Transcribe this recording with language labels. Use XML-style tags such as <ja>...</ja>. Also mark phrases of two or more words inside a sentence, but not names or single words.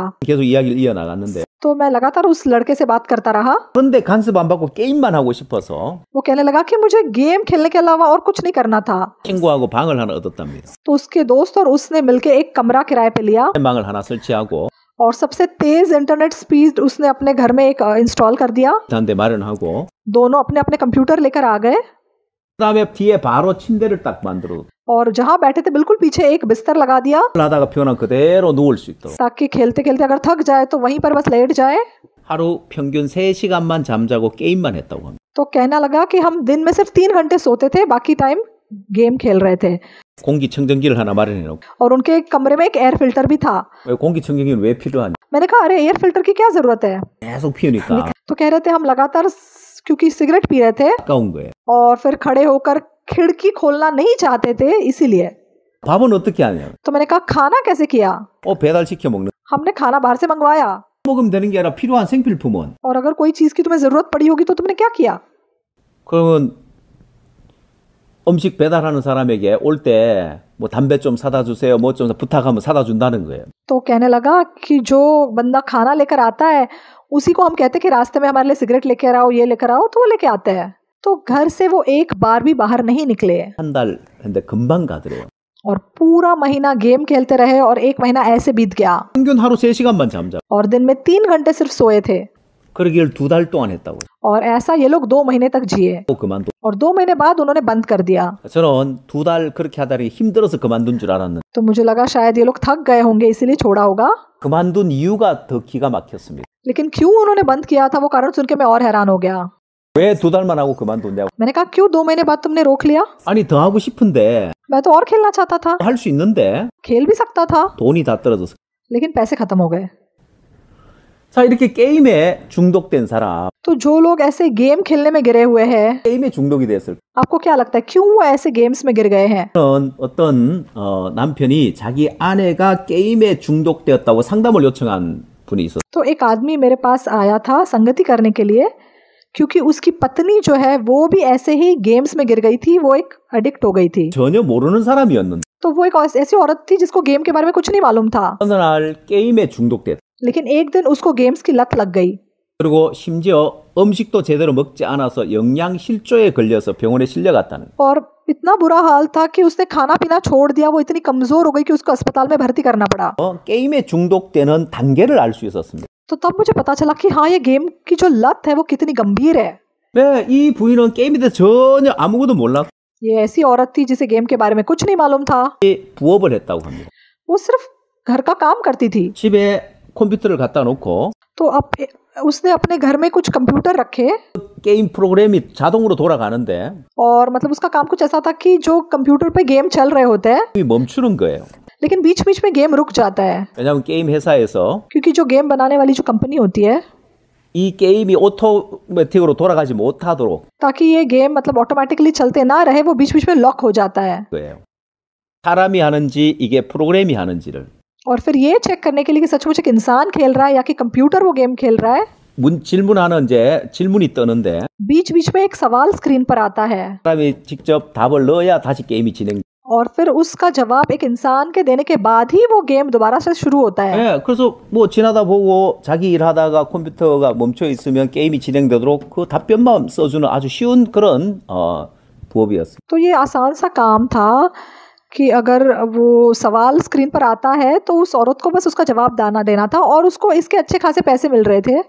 <ko>계속 이야기를 이어나갔는데</ko> <hi>तो मैं लगातार उस लड़के से बात करता रहा।</hi> <ko>그런데 간섭 안 받고 게임만 하고 싶어서</ko> <hi>वो कहने लगा कि मुझे गेम खेलने के अलावा और कुछ नहीं करना था।</hi> <ko>친구하고 방을 하나 얻었답니다.</ko> <hi>तो उसके दोस्त और उसने मिलके एक कमरा किराए पे लिया</hi> <ko>방을 하나 설치하고</ko> <hi>और सबसे तेज</hi> <en>internet speed</en> <hi>उसने अपने घर में एक इंस्टॉल कर दिया।</hi> <ko>한대 마련하고</ko> <hi>दोनों अपने अपने कंप्यूटर लेकर आ गए</hi> <ko>그다음에 뒤에 바로 침대를 딱 만들어</ko> <hi>और जहाँ बैठे थे बिल्कुल पीछे एक बिस्तर लगा दिया</hi> <ko>하다가 피곤하면 그대로 누울 수 있도록.</ko> <hi>ताकि खेलते खेलते अगर थक जाए तो वहीं पर बस लेट जाए।</hi> <ko>하루 평균 3시간만 잠자고 게임만 했다고 합니다.</ko> <hi>तो कहना लगा कि हम दिन में सिर्फ 3 घंटे सोते थे, बाकी टाइम गेम खेल रहे थे।</hi> <ko>공기청정기를 하나 마련해놓고</ko> <hi>और उनके कमरे में एक</hi> <en>air filter</en> <hi>भी था।</hi> <ko>왜 공기청정기는 왜 필요하냐?</ko> <hi>मैंने कहा अरे</hi> <en>air filter</en> <hi>की क्या जरूरत है?</hi> <ko>계속 피우니까</ko> <hi>तो कह रहे थे हम लगातार क्योंकि सिगरेट पी रहे थे</hi> <ko>아까운 거예요.</ko> <hi>और फिर खड़े होकर खिड़की खोलना नहीं चाहते थे, इसीलिए।</hi> <ko>밥은 어떻게 하냐?</ko> <hi>तो मैंने कहा खाना कैसे किया?</hi> <ko>배달시켜 먹는.</ko> <hi>हमने खाना बाहर से मंगवाया।</hi> <ko>먹으면 되는 게 아니라 필요한 생필품은.</ko> <hi>और अगर कोई चीज की तुम्हें जरूरत पड़ी होगी तो तुमने क्या किया?</hi> <ko>그러면 음식 배달하는 사람에게 올 때 뭐 담배 좀 사다 주세요, 뭐 좀 부탁하면 사다 준다는 거예요.</ko> <hi>तो कहने लगा कि जो बंदा खाना लेकर आता है उसी को हम कहते हैं कि रास्ते में हमारे लिए सिगरेट लेकर आओ, ये लेकर आओ, तो वो लेके आता है। तो घर से वो एक बार भी बाहर नहीं निकले</hi> <ko>한 달 했는데 금방 가더래요.</ko> <hi>और पूरा महीना गेम खेलते रहे और एक महीना ऐसे बीत गया</hi> <ko>평균 하루 3시간만 잠자고</ko> <hi>और दिन में 3 घंटे सिर्फ सोए थे</hi> <ko>그러기를 2달 동안 했다고요.</ko> <hi>और ऐसा ये लोग 2 महीने तक जिए</hi> <ko>또 그만둬.</ko> <hi>और 2 महीने बाद उन्होंने बंद कर दिया।</hi> <ko>저는 2달 그렇게 하다니 힘들어서 그만둔 줄 알았는데</ko> <hi>तो मुझे लगा शायद ये लोग थक गए होंगे इसीलिए छोड़ा होगा,</hi> <ko>그만둔 이유가 더 기가 막혔습니다.</ko> <hi>लेकिन क्यों उन्होंने बंद किया था वो कारण सुन के मैं और हैरान हो गया।</hi> <ko>왜 2달만 하고 그만뒀냐고.</ko> <hi>मैंने कहा क्यों 2 महीने बाद तुमने रोक लिया?</hi> <ko>아니 더 하고 싶은데</ko> <hi>मैं तो और खेलना चाहता था,</hi> <ko>할 수 있는데</ko> <hi>खेल भी सकता था,</hi> <ko>돈이 다 떨어져서.</ko> <hi>लेकिन पैसे खत्म हो गए।</hi> <ko>자 이렇게 게임에 중독된 사람</ko> <hi>तो जो लोग ऐसे गेम खेलने में गिरे हुए हैं,</hi> <ko>게임에 중독이 됐을</ko> <hi>आपको क्या लगता है क्यों वो ऐसे गेम्स में गिर गए हैं?</hi> <ko>때는 어떤 남편이 자기 아내가 게임에 중독되었다고 상담을 요청한 분이 있었어요.</ko> <hi>तो एक आदमी मेरे पास आया था संगति करने के लिए क्योंकि उसकी पत्नी जो है वो भी ऐसे ही गेम्स में गिर गई थी, वो एक एडिक्ट हो गई थी।</hi> <ko>전혀 모르는 사람이었는데</ko> <hi>तो वो एक ऐसी औरत थी जिसको गेम के बारे में कुछ नहीं मालूम था,</hi> <ko>어느 날 게임에 중독됐다.</ko> <hi>लेकिन एक दिन उसको गेम्स की लत लग गई</hi> <ko>그리고 심지어 음식도 제대로 먹지 않아서 영양실조에 걸려서 병원에 실려갔다는.</ko> <hi>और इतना बुरा हाल था कि उसने खाना पीना छोड़ दिया, वो इतनी कमजोर हो गई कि उसको अस्पताल में भर्ती करना पड़ा।</hi> <ko>게임에 중독되는 단계를 알 수 있었습니다.</ko> <hi>तो तब मुझे पता चला कि हाँ ये गेम की जो लत है वो कितनी गंभीर है।</hi> <ko>네, 이 부인은 게임에 대해 전혀 아무것도 몰랐고</ko> <hi>ये ऐसी औरत थी जिसे गेम के बारे में कुछ नहीं मालूम था,</hi> <ko>부업을 했다고 합니다.</ko> <hi>वो सिर्फ घर का काम करती थी।</hi> <ko>집에 컴퓨터를 갖다 놓고</ko> <hi>तो अब उसने अपने घर में कुछ कंप्यूटर रखे</hi> <ko>게임 프로그램이 자동으로 돌아가는데</ko> <hi>और मतलब उसका काम कुछ ऐसा था कि जो कंप्यूटर पे गेम चल रहे होते हैं</hi> <ko>멈추는 거예요.</ko> <hi>लेकिन बीच बीच में गेम रुक जाता है</hi> <ko>왜냐하면 게임 회사에서</ko> <hi>क्योंकि जो गेम बनाने वाली जो कंपनी होती है</hi> <ko>이 게임이 오토매틱으로 돌아가지 못하도록</ko> <hi>ताकि ये गेम मतलब ऑटोमेटिकली चलते ना रहे, वो बीच बीच में लॉक हो जाता है।</hi> <ko>거예요. 사람이 하는지 이게 프로그램이 하는지를</ko> <hi>और फिर ये चेक करने के लिए कि सचमुच एक इंसान खेल रहा है या कि कंप्यूटर वो गेम खेल रहा है,</hi> <ko>질문하는 이제 질문이 뜨는데</ko> <hi>बीच बीच में एक सवाल स्क्रीन पर आता है</hi> <ko>사람이 직접 답을 넣어야 다시 게임이 진행.</ko> <hi>और फिर उसका जवाब एक इंसान के देने के बाद ही वो गेम दोबारा से शुरू होता है।</hi> <ko>네, 그래서 뭐 지나다 보고 자기 일하다가 컴퓨터가 멈춰 있으면 게임이 진행되도록 그 답변만 써주는 아주 쉬운 그런 부업이었어요.</ko> <hi>तो ये आसान सा काम था कि अगर वो सवाल स्क्रीन पर आता है तो उस औरत को बस उसका जवाब देना था और उसको इसके अच्छे खासे पैसे मिल रहे थे।</hi>